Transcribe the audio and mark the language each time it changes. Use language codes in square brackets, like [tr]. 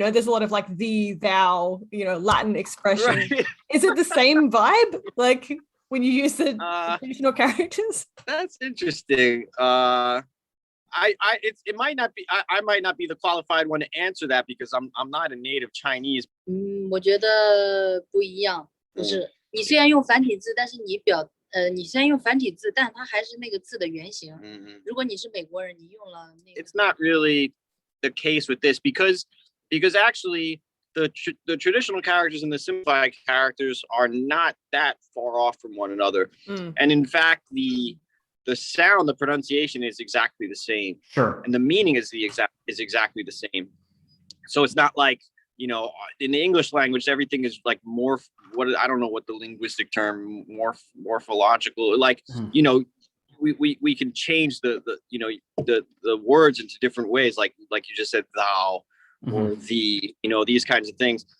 [en] There's a lot of like thee, thou, Latin expression. Right. Is it the same vibe? Like, when you use the traditional characters? That's interesting. It might not be. I might not be the qualified one to answer that, because I'm not a native Chinese. [zh] 我觉得不一样，不是你虽然用繁体字，但是你虽然用繁体字，但它还是那个字的原型。如果你是美国人，你用了那个。 [en] It's not really the case with this, because actually the traditional characters and the simplified characters are not that far off from one another, and in fact the sound, the pronunciation is exactly the same. Sure. And the meaning is exactly the same. So it's not like, in the English language, everything is like I don't know what the linguistic term, morphological, like, we can change the words into different ways, like you just said, thou or the, these kinds of things.